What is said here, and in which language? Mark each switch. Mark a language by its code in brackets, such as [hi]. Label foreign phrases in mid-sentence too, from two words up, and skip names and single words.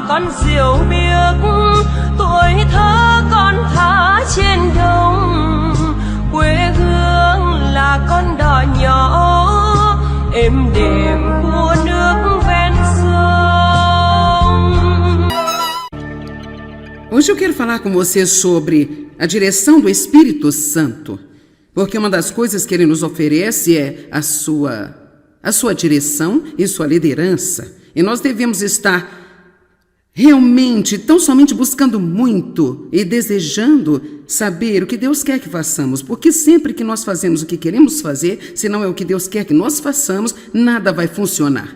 [vi] diệu biếc, tuổi thơ con thả trên đồng, quê hương là con đò nhỏ êm đềm của nước ven sông. [pt] Hoje eu quero falar com você sobre a direção do Espírito Santo, porque uma das coisas que ele nos oferece é a sua direção e sua liderança. E nós devemos estar realmente, tão somente buscando muito e desejando saber o que Deus quer que façamos, porque sempre que nós fazemos o que queremos fazer, se não é o que Deus quer que nós façamos, nada vai funcionar.